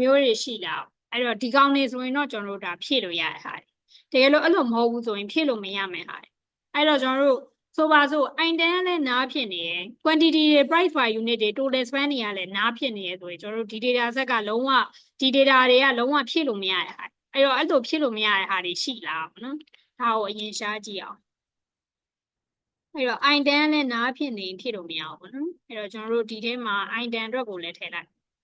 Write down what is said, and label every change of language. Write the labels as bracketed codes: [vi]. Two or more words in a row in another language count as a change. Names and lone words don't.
[my] မျိုးတွေရှိလာအဲ့တော့ဒီကောင်နေဆိုရင်တော့ကျွန်တော်တို့ဒါဖြည့်လို့ရတဲ့ဟာတကယ်လို့အဲ့လိုမဟုတ်ဘူးဆိုရင်ဖြည့်လို့မရမယ်ဟာအဲ့တော့ကျွန်တော်တို့ဆိုပါစို့ item လည်းနားဖြစ်နေရယ် quantity တွေ [en] price by unit [my] တွေ [en] total span [my] တွေကလည်းနားဖြစ်နေရယ်ဆိုရင်ကျွန်တော်တို့ဒီ [en] data set [my] ကလုံးဝဒီ data တွေကလုံးဝဖြည့်လို့မရတဲ့ဟာအဲ့တော့အဲ့လိုဖြည့်လို့မရတဲ့ဟာတွေရှိလာပါနော်ဒါကိုအရင်ရှားကြည့်အောင်အဲ့တော့ i10 လည်းနားဖြစ်နေဖြစ်လို့မရဘူးပေါ့နော်အဲ့တော့ကျွန်တော်တို့ဒီထဲမှာ i10 အတွက်ကိုလည်းထည့်လိုက်